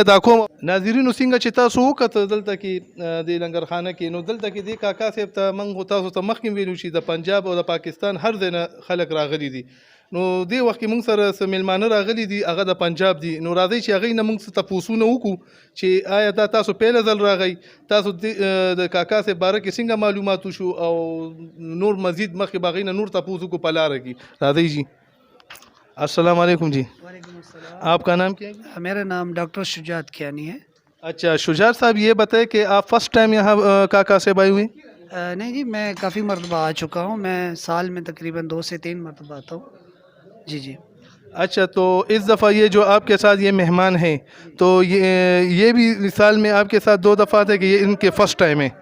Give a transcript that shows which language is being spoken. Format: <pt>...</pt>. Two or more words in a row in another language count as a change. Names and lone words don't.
<ps>ادا کوم ناظرینو څنګه چې تاسو وکته دلته کې د لنګرخانه کې نو دلته کې د کاکا صاحب ته موږ تاسو ته مخکې ویلو چې د پنجاب او د پاکستان هر ځای نه خلک راغلي دي نو دې وخت کې موږ سره څه میلمانه راغلي دي هغه د پنجاب دي نو راځئ چې هغوی نه موږ څه تپوسونه وکړو چې آیا دا تاسو پیله ځل راغئ تاسو د کاکا صاحب باره کې څنګه معلومات وشو او نور مزید مخکې به هغوی نه نور تپوس وکړو په لاره کې راځئ جی</ps> <ar>السلام علیکم</ar> <ps>جی</ps> <ar>وعلیکم السلام.</ar> <ur>آپ کا نام کیا ہے؟ میرا نام ڈاکٹر شجاعت کیانی ہے. اچھا شجاعت صاحب یہ بتائیں کہ آپ</ur> <en>first time</en> <ur>یہاں کاکا سے آئے ہوئے ہیں? نہیں جی میں کافی مرتبہ آ چکا ہوں میں سال میں تقریباً 2 سے 3 مرتبہ آتا ہوں جی جی. اچھا، تو اس دفعہ یہ جو آپ کے ساتھ یہ مہمان ہیں، تو یہ بھی مثال میں آپ کے ساتھ 2 دفعہ تھے کہ یہ ان کے</ur> <en>first time</en> <ur>ہے?</ur>